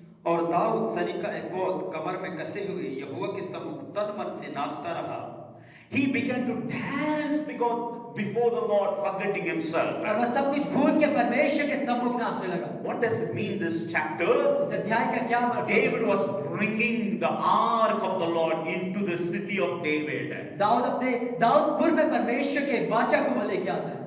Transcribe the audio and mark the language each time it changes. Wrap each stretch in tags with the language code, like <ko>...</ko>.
<hi>और दाऊद सनी का एपोद कमर में कसे हुए यहोवा के सम्मुख तन मन से नाचता रहा।</hi> <en>He began to dance before the Lord, forgetting himself.</en> <hi>और वह सब कुछ भूल के परमेश्वर के सम्मुख नाचने लगा।</hi> <en>What does it mean, this chapter?</en> <hi>इस अध्याय का क्या मतलब?</hi> <en>David was bringing the ark of the Lord into the city of David.</en> <hi>दाऊदपुर में परमेश्वर के वाचा को वो लेके आता है।</hi>